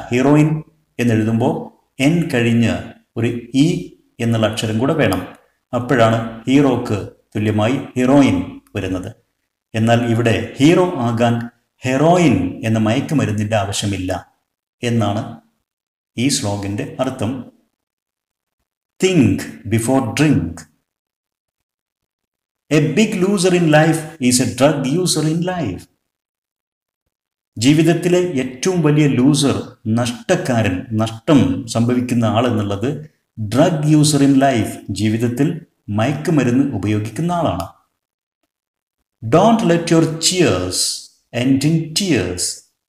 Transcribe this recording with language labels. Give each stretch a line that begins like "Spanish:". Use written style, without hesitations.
Malayalam: Heroine എന്നെഴുതുമ്പോൾ N കഴിഞ്ഞ് ഒരു E എന്നുള്ള അക്ഷരം കൂടെ വേണം. അപ്പോഴാണ് ഹീറോക്ക് തുല്യമായി ഹീറോയിൻ വരുന്നത്. എന്നാൽ ഇവിടെ ഹീറോ ആകാൻ ഹെറോയിൻ എന്ന മയക്കുമരുന്നിൻ്റെ ആവശ്യമില്ല എന്നാണ് ഈ സ്ലോഗൻ്റെ അർത്ഥം.
English: Think before drink. A big loser in life is a drug user in life.
Malayalam: ജീവിതത്തിലെ ഏറ്റവും വലിയ ലൂസർ, നഷ്ടക്കാരൻ, നഷ്ടം സംഭവിക്കുന്ന ആൾ എന്നുള്ളത്
English: drug user in life,
Malayalam: ജീവിതത്തിൽ മയക്കുമരുന്ന് ഉപയോഗിക്കുന്ന ആളാണ്.
English: Don't let your cheers end in tears.